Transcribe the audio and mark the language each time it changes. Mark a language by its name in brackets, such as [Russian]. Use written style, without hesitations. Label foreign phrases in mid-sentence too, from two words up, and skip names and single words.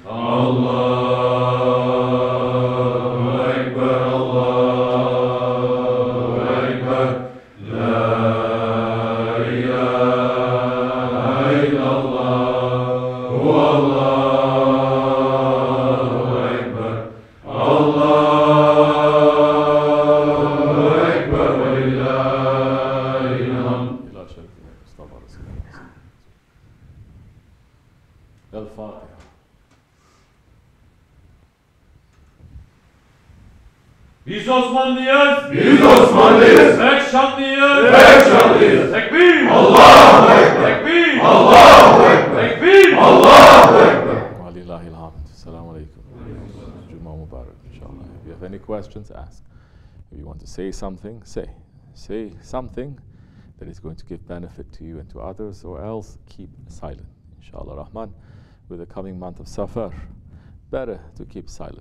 [Arabic] الله أكبر الله أكبر لا إله إلا الله والله أكبر. الله أكبر ولله الحمد. إلى شرف المصطفى رسول الله. الفاتحة. [Turkish] Biz Osmanlıyız. Biz Osmanlıyız. Pek şanlıyız. Pek şanlıyız. Tekbir. [Arabic] الله أكبر. [Turkish] Tekbir. [Arabic] الله أكبر. [Turkish] Tekbir. [Arabic] الله أكبر. ولله الحمد. السلام عليكم. جمعة مبارك, [English] inshallah. If you have any questions, ask. If you want to say something, say. Say something that is going to give benefit to you and to others, or else keep silent. [Arabic] إن شاء الله رحمن, [English] with the coming month of Safar, better to keep silent.